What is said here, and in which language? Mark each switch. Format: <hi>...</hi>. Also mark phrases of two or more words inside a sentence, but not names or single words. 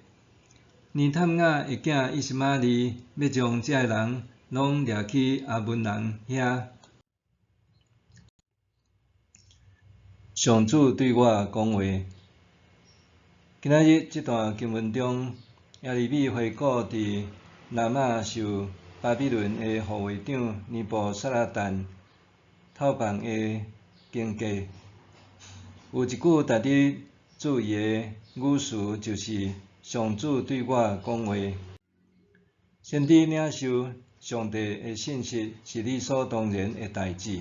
<nan>尼探雅的囝以实玛利要将这个人拢掠去阿门人遐。上主对我讲话。今仔日这段经文中，耶利米回顾伫拿玛受巴比伦的护卫长尼布撒拉旦透放的经过。有一句值得注意的语词，就是上主对我讲话。先知领受上帝的信息是理所当然的代志。</nan>